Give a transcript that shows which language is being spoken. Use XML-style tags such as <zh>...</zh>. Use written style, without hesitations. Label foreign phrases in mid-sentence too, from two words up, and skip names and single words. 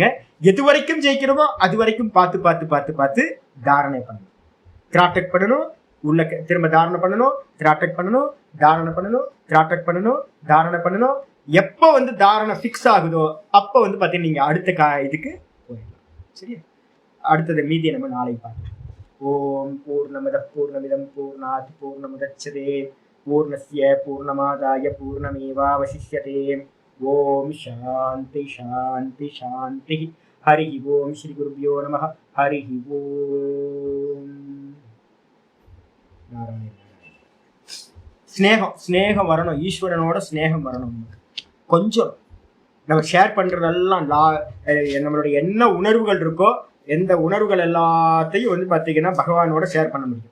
<ta>எது வரைக்கும் ஜெயிக்கிறோமோ அது வரைக்கும் பார்த்து பார்த்து பார்த்து பார்த்து தாரணை பண்ணணும், திராட்டக் பண்ணணும், உள்ள திரும்ப தாரணை பண்ணணும், திராட்டக் பண்ணணும், தாரணை பண்ணணும், திராட்டக் பண்ணணும், தாரணை பண்ணணும். எப்போ தாரணை ஃபிக்ஸ் ஆகுதோ அப்போ பாத்தீங்கன்னா நீங்க அடுத்த இதுக்கு போயிடலாம். சரியா? அடுத்தது மீதியை நம்ம நாளைக்கு பார்க்கலாம்.</ta> <sa>ॐ पूर्णमदः पूर्णमिदं पूर्णात् पूर्णमुदच्यते पूर्णस्य पूर्णमादाय पूर्णमेवावशिष्यते. ॐ शान्तिः शान्तिः शान्तिः. हरि ॐ। श्री गुरुभ्यो नमः। हरि ॐ. நாராயண.</sa> <ta>ஸ்நேகம் வரணும், ஈஸ்வரனோட ஸ்நேகம் வரணும். கொஞ்சம் நம்ம ஷேர் பண்றதெல்லாம் நம்மளுடைய என்ன உணர்வுகள் இருக்கோ, எந்த உணர்வுகள் எல்லாத்தையும் வந்து பார்த்தீங்கன்னா பகவானோட ஷேர் பண்ண முடியும்.</ta>